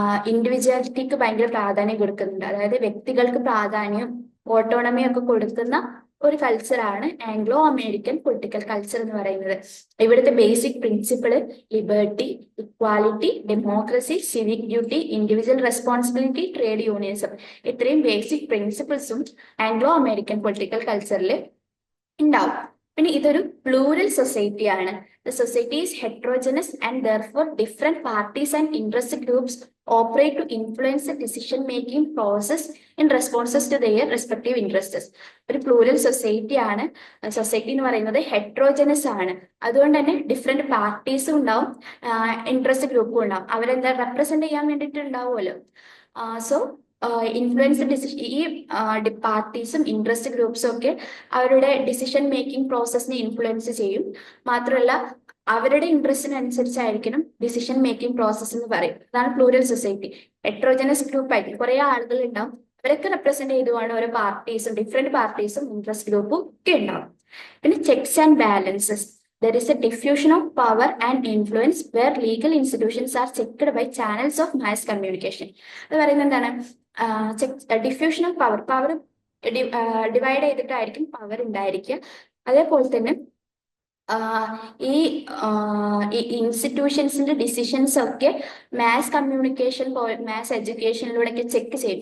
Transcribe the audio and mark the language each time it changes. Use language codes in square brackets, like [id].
[ml] ഇൻഡിവിജ്വാലിറ്റിക്ക് ഭയങ്കര പ്രാധാന്യം കൊടുക്കുന്നുണ്ട്. അതായത് വ്യക്തികൾക്ക് പ്രാധാന്യം, ഓട്ടോണമി ഒക്കെ കൊടുക്കുന്ന ഒരു കൾച്ചറാണ് ആംഗ്ലോ അമേരിക്കൻ പൊളിറ്റിക്കൽ കൾച്ചർ എന്ന് പറയുന്നത്. ഇവിടുത്തെ basic principal liberty, equality, democracy, civic duty, individual responsibility, trade unionism. ഇത്രയും ബേസിക് പ്രിൻസിപ്പിൾസും ആംഗ്ലോ അമേരിക്കൻ പൊളിറ്റിക്കൽ കൾച്ചറിൽ ഉണ്ടാവും. പിന്നെ ഇതൊരു പ്ലൂറൽ സൊസൈറ്റി ആണ്. [en] The society is heterogeneous and therefore different parties and interest groups operate to influence the decision making process in responses to their respective interests. [ml] ഒരു plural society ആണ്. Society എന്ന് പറയുന്നത് heterogeneous ആണ്. അതുകൊണ്ട് തന്നെ ഡിഫറെന്റ് പാർട്ടീസും ഉണ്ടാവും, interest ഗ്രൂപ്പും ഉണ്ടാവും. അവരെന്താ റെപ്രസെന്റ് ചെയ്യാൻ വേണ്ടിയിട്ട് ഉണ്ടാവുമല്ലോ. സോ ഇൻഫ്ലുവൻസ് ഡിസിഷൻ, ഈ പാർട്ടീസും ഇൻട്രസ്റ്റ് ഗ്രൂപ്പ്സും ഒക്കെ അവരുടെ ഡിസിഷൻ മേക്കിംഗ് പ്രോസസ്സിനെ ഇൻഫ്ലുവൻസ് ചെയ്യും. മാത്രമല്ല അവരുടെ ഇൻട്രസ്റ്റിനനുസരിച്ചായിരിക്കണം ഡിസിഷൻ മേക്കിംഗ് പ്രോസസ് എന്ന് പറയും. അതാണ് പ്ലൂറൽ സൊസൈറ്റി. ഹെട്രോജനസ് ഗ്രൂപ്പ് ആയിരിക്കും, കുറെ ആളുകൾ ഉണ്ടാവും, അവരൊക്കെ റെപ്രസെന്റ് ചെയ്തുകൊണ്ട് ഓരോ പാർട്ടീസും ഡിഫറെന്റ് പാർട്ടീസും ഇൻട്രസ്റ്റ് ഗ്രൂപ്പും ഒക്കെ ഉണ്ടാവും. പിന്നെ checks and balances. [en] There is a diffusion of power and influence where legal institutions are checked by channels of mass communication. [ml] അത് പറയുന്നത് എന്താണ്, diffusion of power, power divide ചെയ്തിട്ടായിരിക്കും power ഉണ്ടായിരിക്കുക. അതേപോലെ തന്നെ ഈ ഇൻസ്റ്റിറ്റ്യൂഷൻസിന്റെ ഡിസിഷൻസ് ഒക്കെ മാസ് കമ്മ്യൂണിക്കേഷൻ, മാസ് എഡ്യൂക്കേഷനിലൂടെ ഒക്കെ check ചെയ്യും.